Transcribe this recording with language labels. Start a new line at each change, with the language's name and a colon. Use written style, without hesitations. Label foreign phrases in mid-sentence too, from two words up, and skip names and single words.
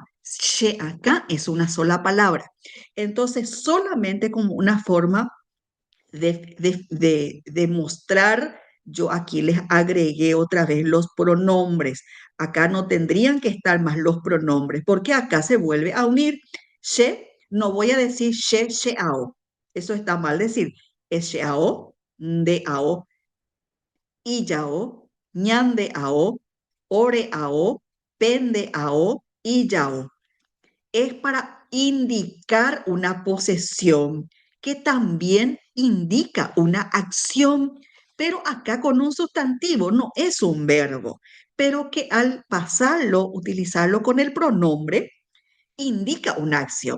Spanish: She acá es una sola palabra. Entonces, solamente como una forma de mostrar, yo aquí les agregué otra vez los pronombres. Acá no tendrían que estar más los pronombres, porque acá se vuelve a unir. She, no voy a decir
Guarani: she, sheao.
Spanish: Eso está mal decir.
Guarani: Es sheao, deao, iyao, ñandeao, oreao, pendeao, iyao.
Spanish: Es para indicar una posesión que también indica una acción, pero acá con un sustantivo, no es un verbo, pero que al pasarlo, utilizarlo con el pronombre, indica una acción.